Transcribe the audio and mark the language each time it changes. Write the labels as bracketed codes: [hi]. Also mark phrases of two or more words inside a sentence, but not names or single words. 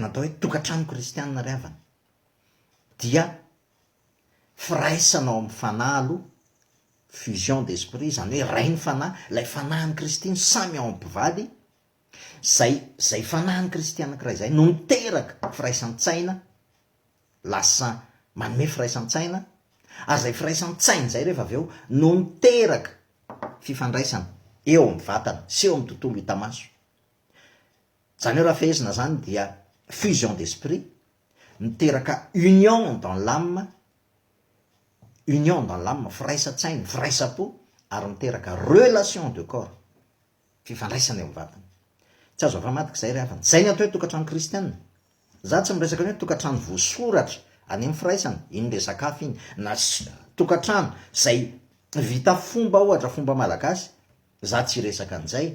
[mg] atao hoe tokantrano kristianina ry havana dia firaisanao amin'ny fanahy aloha, [fr] fusion d'esprit, [mg] zany hoe ray ny fanahy, lay fanahin'ny kristy samy ao am-pivady, zay fanahin'ny kristy anankiray zay no miteraka firaisan-tsaina, lasa manome firaisan-tsaina, ary zay firaisan-tsaina zay rehefa avy eo no miteraka fifandraisana eo amin'ny vatana sy eo amin'ny tontolo hita maso. Zany hoe raha fehezina zany dia [fr] fusion d'esprit, [mg] miteraka [fr] union dans l'âme, [mg] firaisan-tsaina, firaisam-po, ary miteraka [fr] relation de corps, [mg] fifandraisana eo amin'ny vatana. Tsy azo afa-matika zay ry havana. Zay ny atao hoe tokantrano kristianina. Za tsy miresaka hoe tokantrano voasoratra any amin'ny firaisana, iny le sakafo iny, na tokantrano zay vita fomba ohatra fomba malagasy, za tsy resaka an'izay.